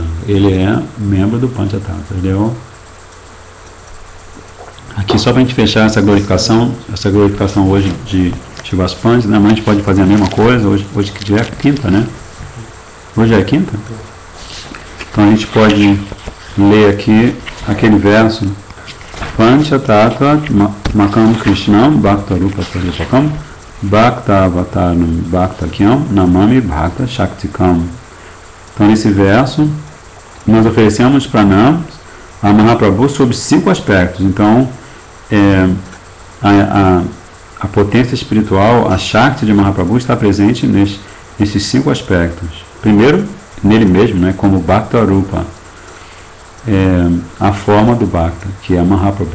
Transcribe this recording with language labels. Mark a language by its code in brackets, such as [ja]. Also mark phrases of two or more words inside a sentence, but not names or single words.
[pt] Ele é membro do Panchatattva. Ele é aqui só para a gente fechar essa glorificação hoje de Srivas Pandit, né? Amanhã a gente pode fazer a mesma coisa, hoje que é quinta, né? Hoje é quinta? Então a gente pode ler aqui aquele verso [sa] पञ्चतत्त्वात्मकं कृष्णं भक्त रूप स्वरूपकं भक्त अवतारं भक्ताख्यं नमामि भक्त शक्तिकम्. [pt] Então nesse verso nós oferecemos pranam a Mahaprabhu sob 5 aspectos. Então a potência espiritual, a Shakti de Mahaprabhu está presente nesses 5 aspectos. Primeiro, nele mesmo, né, como [sa] भक्त रूप, [pt] a forma do Bhakta, que é Mahaprabhu.